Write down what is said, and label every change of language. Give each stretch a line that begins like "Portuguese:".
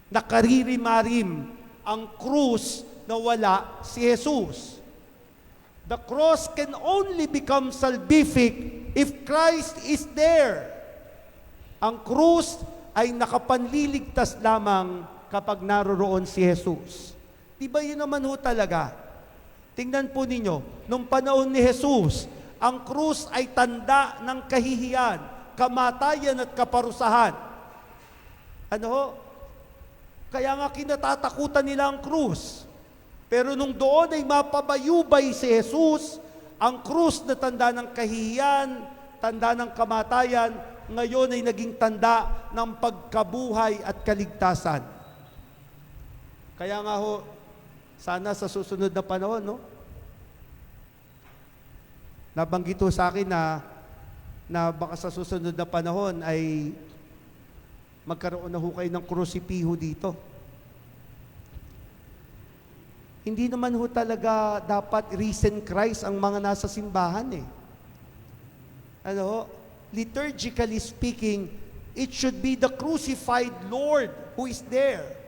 Filipino: Nakaririmarim ang krus na wala si Jesus.
English: The cross can only become salvific if Christ is there.
Filipino: Ang krus ay nakapanliligtas lamang kapag naroroon si Jesus. Di ba yun naman talaga? Tingnan po ninyo, nung panahon ni Jesus, Ang krus ay tanda ng kahihiyan, kamatayan at kaparusahan. Ano ho? Kaya nga kinatatakutan nila ang krus. Pero nung doon ay mapabayubay si Jesus, ang krus na tanda ng kahihiyan, tanda ng kamatayan, ngayon ay naging tanda ng pagkabuhay at kaligtasan. Kaya nga ho, sana sa susunod na panahon, no? Nabanggit ho sa akin na baka sa susunod na panahon ay magkaroon na ho kayo ng krusipiho dito. Hindi naman ho talaga dapat risen Christ ang mga nasa simbahan eh. Ano ho?
English: Liturgically speaking, it should be the crucified Lord who is there.